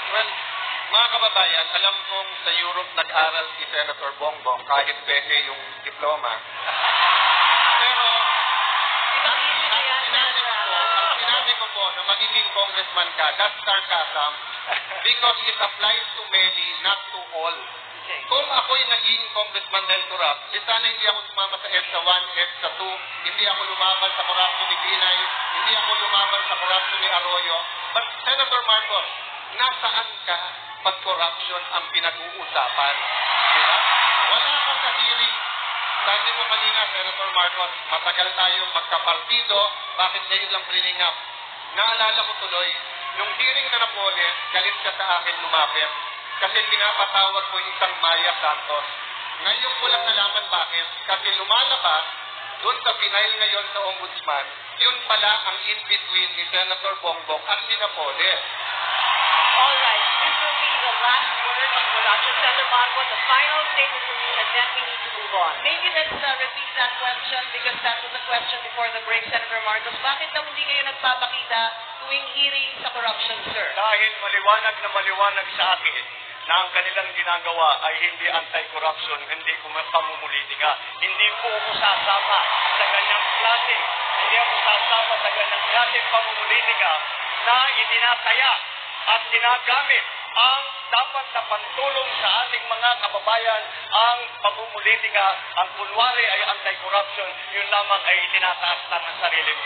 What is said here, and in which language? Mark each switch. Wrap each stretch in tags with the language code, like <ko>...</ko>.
<tl>Well, mga kababayan, alam kong sa Europe nag-aral si Senator Bongbong kahit peke yung diploma. Pero, ang sinabi ko po na magiging congressman ka,</tl> <en>that's sarcasm because it applies to many, not to all.</en> <tl>Kung ako'y naging congressman dahil corrupt, sana hindi ako sumama sa EDSA 1, EDSA 2, hindi ako lumaban sa corruption ni Binay, hindi ako lumaban sa corruption ni Arroyo. But Senator Marcos, nasaan ka pag corruption ang pinag-uusapan? Diba? Wala ka sa hearing. Sabi mo kanina, Senator Marcos, matagal tayo magkapartido, bakit ngayon lang</tl> <en>bringing up?</en> <tl>Naalala ko tuloy, yung hearing na Napoles, galit ka sa akin lumapit. Kasi pinapatawag mo yung isang Maya Santos. Ngayon ko lang nalaman bakit. Kasi lumalabas, doon sa final ngayon sa Ombudsman, yun pala ang in-between ni Senator Bongbong at si Napoles.</tl> <en>All right, this will be the last word in production. Senator Marcos, the final statement from you, and then we need to move on. Maybe let's repeat that question because that was a question before the break, Senator Marcos.</en> <tl>Bakit daw hindi kayo nagpapakita tuwing hearing sa corruption, sir? Dahil maliwanag sa akin na ang kanilang ginagawa ay hindi anti-corruption, hindi pamumulitika. Hindi po ako sasama sa ganyang klase. Hindi ako sasama sa ganyang klase pamumulitika na itinataya at tinagamit ang dapat na pantulong sa ating mga kababayan ang pamumulitika, ang kunwari ay anti-corruption, yun lamang ay itinataas lang ang sariling</tl>